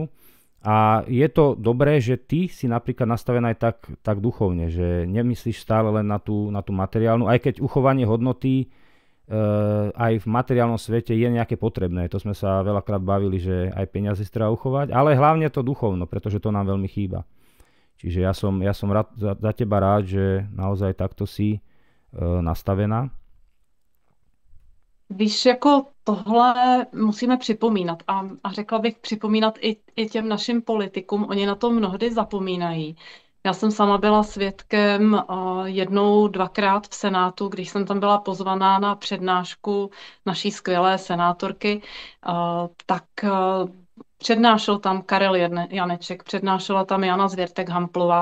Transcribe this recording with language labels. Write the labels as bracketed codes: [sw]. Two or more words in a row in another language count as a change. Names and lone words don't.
[sk] A je to dobré, že ty si napríklad nastavená aj tak duchovne, že nemyslíš stále len na tú materiálnu, aj keď uchovanie hodnoty aj v materiálnom svete je nejaké potrebné. To sme sa veľakrát bavili, že aj peniaze si treba uchovať, ale hlavne to duchovno, pretože to nám veľmi chýba. Čiže ja som rád, za teba rád, že naozaj takto si nastavená. [cs] Víš, jako tohle musíme připomínat a řekla bych připomínat i těm našim politikům, oni na to mnohdy zapomínají. Já jsem sama byla svědkem jednou, dvakrát v Senátu, když jsem tam byla pozvaná na přednášku naší skvělé senátorky, tak přednášel tam Karel Janeček, přednášela tam Jana Zvěrtek-Hamplová.